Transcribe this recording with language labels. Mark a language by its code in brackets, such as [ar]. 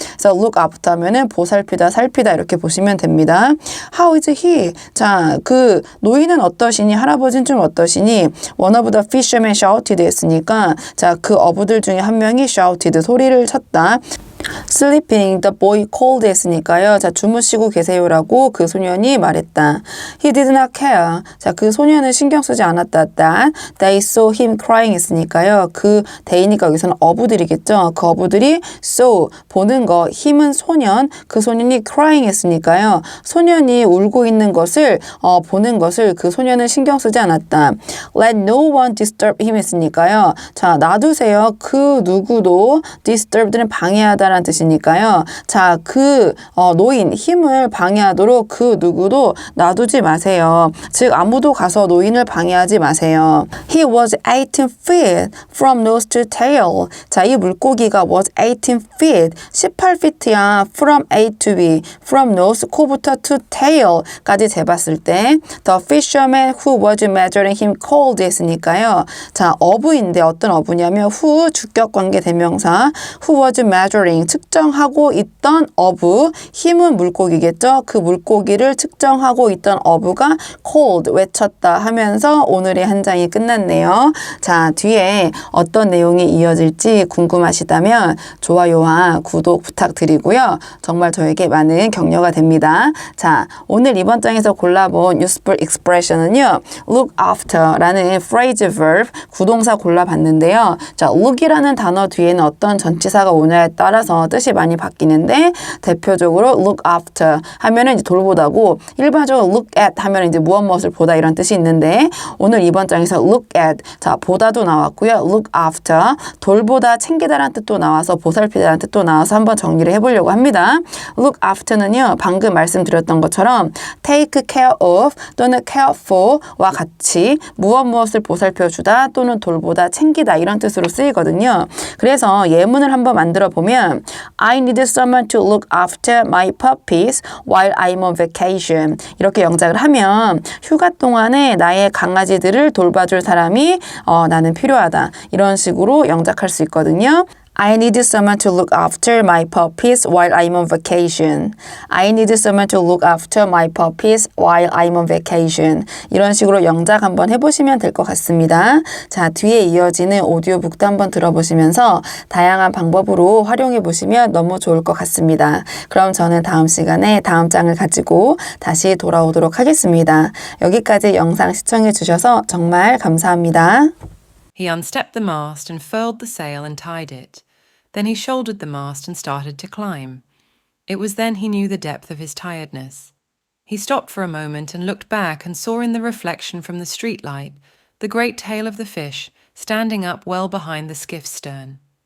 [ko] 그래서 look after 하면은 보살피다, 살피다 이렇게 보시면 됩니다. [en] How is he? [ko] 자, 그 노인은 어떠시니? 할아버지는 좀 어떠시니? [en] One of the fishermen shouted [ko] 했으니까 자, 그 어부들 중에 한 명이 shouted 소리를 쳤다. [en] Sleeping, the boy called [ko] 했으니까요. 자, 주무시고 계세요라고 그 소년이 말했다. [en] He did not care. [ko] 자, 그 소년은 신경 쓰지 않았다. [en] That they saw him crying [ko] 했으니까요. 그 they니까 여기서는 어부들이겠죠. 그 어부들이 saw, 보는 거, him은 소년, 그 소년이 crying 했으니까요. 소년이 울고 있는 것을 보는 것을 그 소년은 신경 쓰지 않았다. [en] Let no one disturb him [ko] 했으니까요. 자, 놔두세요. 그 누구도 disturb는 방해하다 하다라는 뜻이니까요. 자, 노인, 힘을 방해하도록 그 누구도 놔두지 마세요. 즉, 아무도 가서 노인을 방해하지 마세요. [en] He was 18 feet from nose to tail. [ko] 자, 이 물고기가 was 18 feet, 18feet야. [en] From A to B, from nose, [ko] 코부터 [en] to tail까지 [ko] 재봤을 때 [en] the fisherman who was measuring him called [ko] 했으니까요. 자, 어부인데 어떤 어부냐면 who, 주격관계 대명사, who was measuring, 측정하고 있던 어부, 힘은 물고기겠죠. 그 물고기를 측정하고 있던 어부가 called, 외쳤다 하면서 오늘의 한 장이 끝났네요. 자, 뒤에 어떤 내용이 이어질지 궁금하시다면 좋아요와 구독 부탁드리고요. 정말 저에게 많은 격려가 됩니다. 자, 오늘 이번 장에서 골라본 useful expression은요. look after라는 phrase verb, 구동사 골라봤는데요. 자, look이라는 단어 뒤에는 어떤 전치사가 오냐에 따라서 뜻이 많이 바뀌는데 대표적으로 look after 하면은 이제 돌보다고, 일반적으로 look at 하면은 이제 무엇을 보다 이런 뜻이 있는데 오늘 이번 장에서 look at, 자, 보다도 나왔고요. look after, 돌보다, 챙기다라는 뜻도 나와서 보살피다라는 뜻도 나와서 한번 정리를 해보려고 합니다. look after는요, 방금 말씀드렸던 것처럼 take care of 또는 care for와 같이 무엇을 보살펴주다 또는 돌보다, 챙기다 이런 뜻으로 쓰이거든요. 그래서 예문을 한번 만들어 보면 [en] I need someone to look after my puppies while I'm on vacation. [ko] 이렇게 영작을 하면 휴가 동안에 나의 강아지들을 돌봐줄 사람이 나는 필요하다. 이런 식으로 영작할 수 있거든요. [en] I need someone to look after my puppies while I'm on vacation. I need someone to look after my puppies while I'm on vacation. [ko] 이런 식으로 영작 한번 해보시면 될 것 같습니다. 자, 뒤에 이어지는 오디오북도 한번 들어보시면서 다양한 방법으로 활용해 보시면 너무 좋을 것 같습니다. 그럼 저는 다음 시간에 다음 장을 가지고 다시 돌아오도록 하겠습니다. 여기까지 영상 시청해 주셔서 정말 감사합니다. [en] He unstepped the mast and furled the sail and tied it. Then he shouldered the mast and started to climb. It was then he knew the depth of his tiredness. He stopped for a moment and looked back and saw in the reflection from the streetlight the great tail of the fish standing up well behind the skiff's stern.